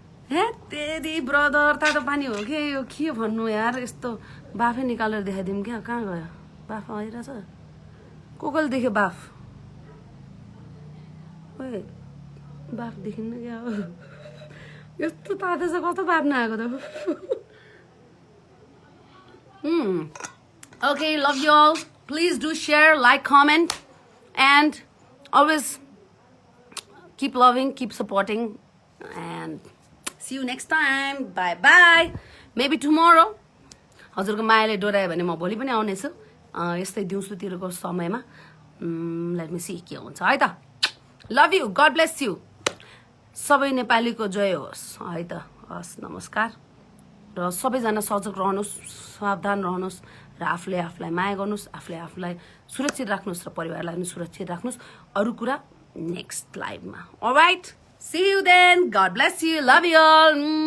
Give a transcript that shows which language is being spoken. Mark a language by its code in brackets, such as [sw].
[ne] हे तेरी ब्रदर तातो पानी हो कि यो के भन्नु यार यस्तो बाफै निकालेर देखाइदिउँ क्या कहाँ गयो बाफ आइरहेछ कोकल देख्यो बाफ ओए बाफ देखिन्न क्या हो यस्तो तातो छ कस्तो बाफ नआएको त [en] Okay, love you all. Please do share, like, comment, and always keep loving, keep supporting, and see you next time. Bye bye. Maybe tomorrow. [ne] हजुरको मायाले डोरायो भने म भोलि पनि आउने छु यस्तै दिउँसोतिरको समयमा [en] let me see [ne] के हुन्छ है त [en] love you God bless you [ne] सबै नेपालीको जय होस् है त हस् नमस्कार र सबैजना सजग रहनुहोस् सावधान रहनुहोस् र आफूले आफूलाई माया गर्नुहोस् आफूले आफूलाई सुरक्षित राख्नुहोस् र परिवारलाई पनि सुरक्षित राख्नुहोस् अरू कुरा next लाइभमा [en] alright see you then God bless you love you all